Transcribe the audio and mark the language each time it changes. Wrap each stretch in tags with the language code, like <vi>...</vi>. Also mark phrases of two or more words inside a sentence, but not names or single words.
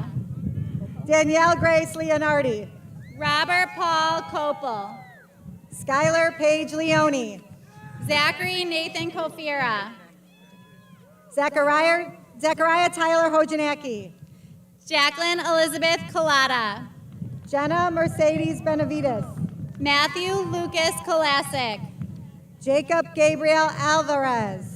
<en>Danielle Grace Leonardi. Robert Paul Copel. Skylar Paige Leone. Zachary Nathan Kofira. Zachariah Tyler Hojanaki. Jacqueline Elizabeth Collada. Jenna Mercedes Benavides. Matthew Lucas Kolasic. Jacob Gabriel Alvarez.</en>